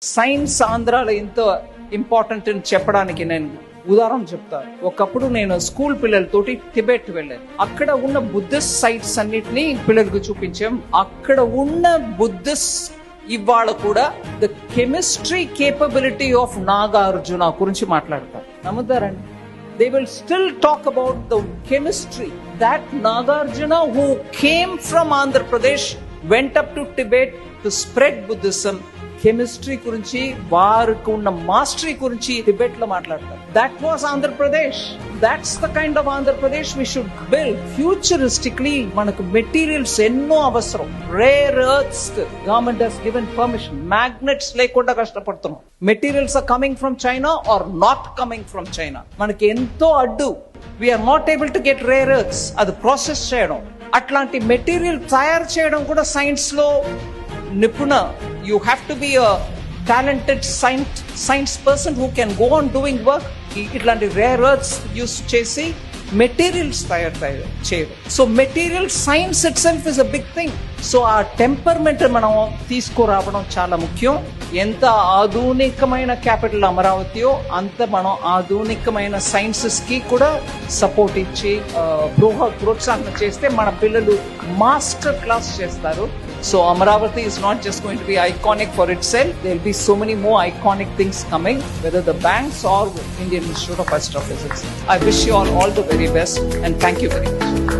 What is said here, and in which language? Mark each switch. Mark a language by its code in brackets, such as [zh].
[te] Science ఆంధ్రాలో ఎంతో important అని చెప్పడానికి నేను ఉదాహరణ చెప్తాను. ఒకప్పుడు నేను స్కూల్ పిల్లలతోటి టిబెట్ వెళ్ళాను. అక్కడ ఉన్న బుద్ధిస్ట్ సైట్స్ అన్నిటినీ పిల్లలకు చూపించాం. అక్కడ ఉన్న బుద్ధిస్ట్ ఇవాళ కూడా [en] the chemistry capability of Nagarjuna [te] గురించి మాట్లాడతారు. నమ్ముతారండి? [en] They will still talk about the chemistry that Nagarjuna, who came from Andhra Pradesh, went up to Tibet to spread Buddhism. [te] Chemistry గురించి వారికి ఉన్న మాస్టరీ గురించి టిబెట్ లో మాట్లాడతారు. [en] That was Andhra Pradesh. That's the kind of Andhra Pradesh we should build. [te] ఫ్యూచరిస్టిక్లీ మనకు materials ఎన్నో అవసరం. [en] Rare earths government has given permission. [te] Magnets లేకుండా కష్టపడుతున్నాం. [en] Materials are coming from China are not coming from China. [te] మనకి ఎంతో అడ్డు. [en] We are not able to get rare earths. [te] అది process చేయడం, అట్లాంటి మెటీరియల్ తయారు చేయడం కూడా సైన్స్ లో నిపుణ. [en] You have to be a talented science person who can go on doing work. [te] ఇట్లాంటి రేర్ ఎర్త్స్ యూస్ చేసి మెటీరియల్స్ తయారు చేయడం. [en] So material science itself is a big thing. [te] So ఆ టెంపర్మెంట్ మనం తీసుకురావడం చాలా ముఖ్యం. ఎంత ఆధునికమైన క్యాపిటల్ అమరావతియో అంత మనం ఆధునికమైన సైన్సెస్ కి కూడా సపోర్ట్ ఇచ్చి ప్రోత్సాహం చేస్తే మన పిల్లలు మాస్టర్ క్లాస్ చేస్తారు. [en] So Amaravati is not just going to be iconic for itself. There will be so many more iconic things coming, whether the banks or Indian Institute of Astrophysics. I wish you all the very best and thank you very much.